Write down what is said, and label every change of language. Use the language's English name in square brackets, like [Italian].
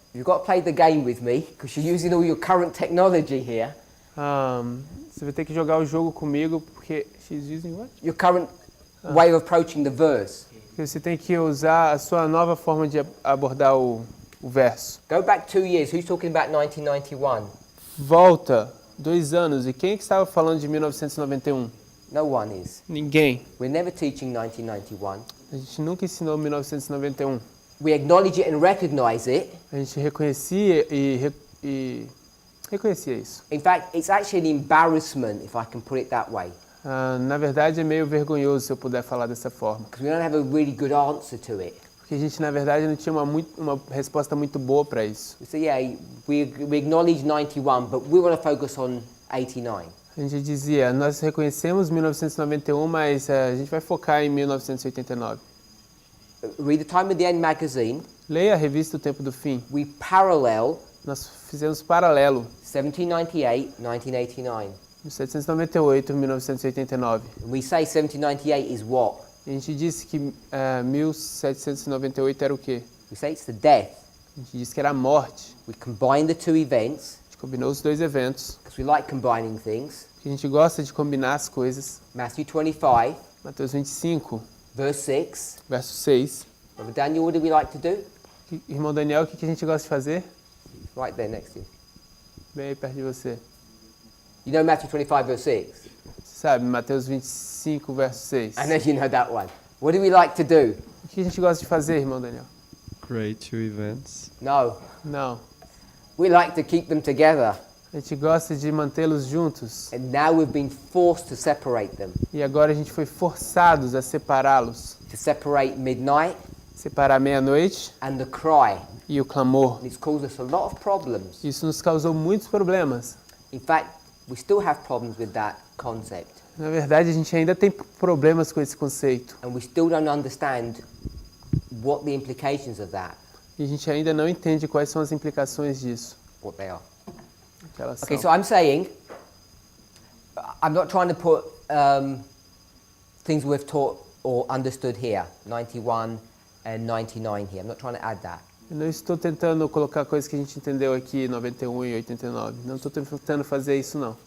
[English] You've got to play the game with me because you're using all your current technology here. [Portuguese] Você vai ter que jogar o jogo comigo porque [English] she's using what? Your current way of approaching the verse. [Portuguese] Porque você tem que usar a sua nova forma de abordar o verso. [English] Go back 2 years. Who's talking about 1991? [Portuguese] Volta 2 anos. E quem é que estava falando de 1991? [English] No one is. [Portuguese] Ninguém. [English] We're never teaching 1991. [Portuguese] A gente nunca ensinou 1991. [English] We acknowledge it and recognize it. [Portuguese] A gente reconhecia e reconhecia isso. [English] In fact, it's actually an embarrassment, if I can put it that way, [Portuguese] Na verdade, é meio vergonhoso se eu puder falar dessa forma. [English] because we don't have a really good answer to it. [Portuguese] Porque a gente, na verdade, não tinha uma resposta muito boa para isso. [English] We say, yeah, we acknowledge 91, but we want to focus on 89. [Portuguese] A gente dizia, nós reconhecemos 1991, mas a gente vai focar em 1989. [English] Read the Time of the End magazine. [Portuguese] Leia a revista O Tempo do Fim. [English] We parallel [Portuguese] Nós fizemos paralelo [English] 1798, 1989. [Portuguese] 1798 e 1989. [English] And we say 1798 is what? [Portuguese] E a gente disse que 1798 era o quê? [English] We say it's the death. [Portuguese] A gente disse que era a morte. [English] We combine the two events, [Portuguese] A gente combinou os dois eventos. [English] because we like combining things. [Portuguese] Porque a gente gosta de combinar as coisas. [English] Matthew 25, [Portuguese] Mateus 25, [English] verse 6. [Portuguese] verso 6. [English] Brother Daniel, what do we like to do? [Portuguese] Irmão Daniel, o que a gente gosta de fazer? [English] Right there next to you. [Portuguese] Bem aí perto de você. [English] You know Matthew 25, verse 6? [Portuguese] Você sabe, Mateus 25, verso 6. [English] I know you know that one. What do we like to do? [Portuguese] O que a gente gosta de fazer, irmão Daniel? [English] Create two events. No. [Portuguese] Não. [English] We like to keep them together. [Portuguese] A gente gosta de mantê-los juntos. [English] And now we've been forced to separate them. [Portuguese] E agora a gente foi forçados a separá-los. [English] To separate midnight [Portuguese] Separar a meia-noite [English] and the cry. [Portuguese] e o clamor. [English] And it's caused us a lot of problems. [Portuguese] Isso nos causou muitos problemas. [English] In fact, we still have problems with that concept. [Portuguese] Na verdade, a gente ainda tem problemas com esse conceito. [English] And we still don't understand what the implications of that, [Portuguese] E a gente ainda não entende quais são as implicações disso. [English] what they are. [Portuguese] Que elas [English] Okay, [Portuguese] são. [English] so I'm saying, I'm not trying to put things we've taught or understood here, 91 and 99 here. I'm not trying to add that. [Portuguese] Eu não estou tentando colocar coisas que a gente entendeu aqui, 91 e 89. Não estou tentando fazer isso, não.